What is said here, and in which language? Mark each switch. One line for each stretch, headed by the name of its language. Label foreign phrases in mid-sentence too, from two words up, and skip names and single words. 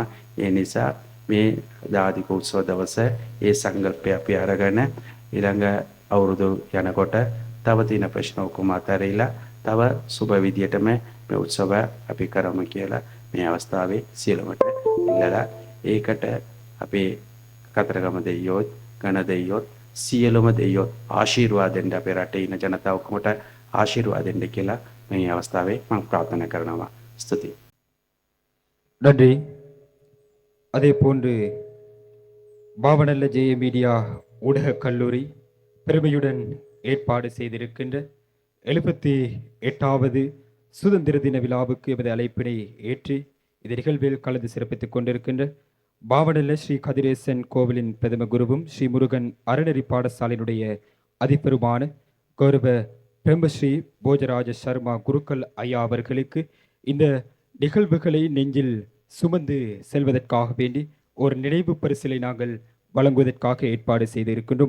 Sinhala: ඒ නිසා මේ ජාතික උත්සව දවස ඒ සංකල්පය අපි අරගෙන ඊළඟ අවුරුදු යනකොට තව තියෙන ප්‍රශ්න ඔක්කොම අතහැරලා තව සුබ විදියටම මේ උත්සව අපි කරමු කියලා මේ අවස්ථාවේ සියලුමට ඉල්ලලා ඒකට අපේ කතරගම දෙයියෝ, ගණ දෙයියෝ, සියලුම දෙයියෝ ආශිර්වාද දෙන්න අපේ රටේ ඉන්න ජනතාව ඔක්කොමට ආශිර්වාද දෙන්න කියලා මේ අවස්ථාවේ මම ප්‍රාර්ථනා කරනවා. ස්තුතියි.
Tamil: நன்றி. அதே போன்று பாவநல்ல ஜெய மீடியா ஊடகக் கல்லூரி பெருமையுடன் ஏற்பாடு செய்திருக்கின்ற 78வது சுதந்திர தின விழாவுக்கு எமது அழைப்பினை ஏற்றி இந்த நிகழ்வில் கலந்து சிறப்பித்துக் கொண்டிருக்கின்ற பாவநல்ல ஸ்ரீ கதிரேசன் கோவிலின் பிரதம குருவும் ஸ்ரீ முருகன் அறநெறி பாடசாலையினுடைய அதிபெருமான கௌரவ பிரம்மஸ்ரீ போஜராஜ சர்மா குருக்கள் ஐயா அவர்களுக்கு இந்த நிகழ்வுகளை நெஞ்சில் சுமந்து செல்வதற்காக வேண்டி ஒரு நினைவு பரிசிலை நாங்கள் வழங்குவதற்காக ஏற்பாடு செய்து இருக்கின்றோம்.